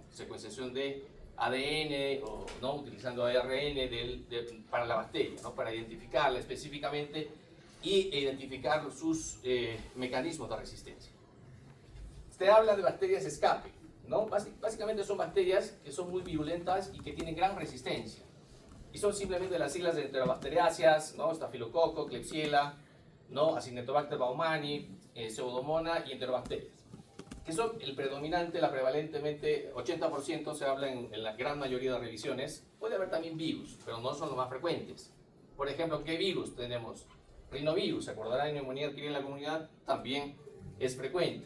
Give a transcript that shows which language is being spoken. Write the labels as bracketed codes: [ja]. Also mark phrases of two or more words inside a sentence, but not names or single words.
[es] Secuenciación de ADN o no utilizando ARN para la bacteria, ¿no? Para identificarla específicamente y identificar sus mecanismos de resistencia. Usted habla de bacterias escape, ¿no? Básicamente son bacterias que son muy virulentas y que tienen gran resistencia. Y son simplemente las siglas de Enterobacteriaceae, ¿no? Estafilococo, Klebsiella, ¿no? Acinetobacter baumani, Pseudomonas y Enterobacterias, que son el predominante, la prevalentemente 80% se habla en la gran mayoría de revisiones. Puede haber también virus, pero no son los más frecuentes. Por ejemplo, ¿qué virus tenemos? Rinovirus, se acordarán de neumonía adquirida en la comunidad, también es frecuente.